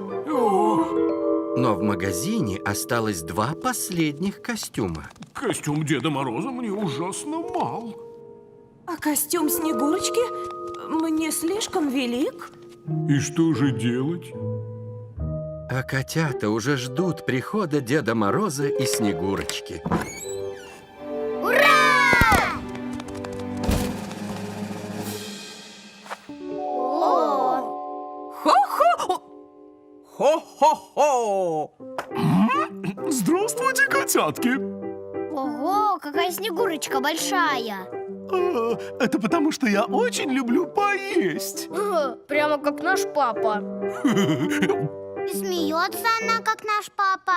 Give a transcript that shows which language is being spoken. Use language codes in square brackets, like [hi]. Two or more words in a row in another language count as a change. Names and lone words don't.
[ru] Но в магазине осталось 2 последних костюма. Костюм Деда Мороза мне ужасно мал. А костюм Снегурочки мне слишком велик. И что же делать? А котята уже ждут прихода Деда Мороза и Снегурочки. Хо-хо! Хо-хо-хо! Здравствуйте, котятки! Ого, какая Снегурочка большая. Это потому, что я очень люблю поесть. Прямо как наш папа. И смеется она, как наш папа.